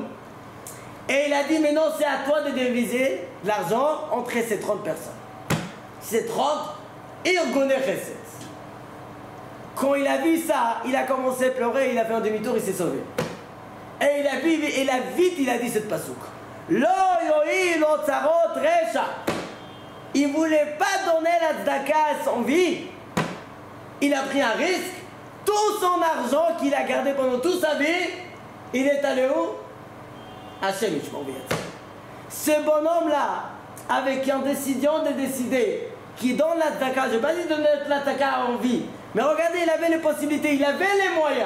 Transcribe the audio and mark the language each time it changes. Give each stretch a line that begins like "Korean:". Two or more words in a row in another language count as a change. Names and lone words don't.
French: Et il a dit, mais non, c'est à toi de diviser l'argent entre ces 30 personnes. Ces 30,
Hebrew: ארגון חסד.
French: Quand il a vu ça, il a commencé à pleurer, il a fait un demi-tour, il s'est sauvé. Et il a vite, il a dit cette pasouk.
Hebrew: לא יוחי לו צרות רשע.
French: Il ne voulait pas donner la tzedaka à son vie. Il a pris un risque. Tout son argent qu'il a gardé pendant toute sa vie, il est allé où?
Hebrew: השם ישמור ויציל.
French: Ce bonhomme-là, avec un décision de décider, qui donne la tzedaka, je n'ai pas dit de donner la tzedaka en vie, mais regardez, il avait les possibilités, il avait les moyens.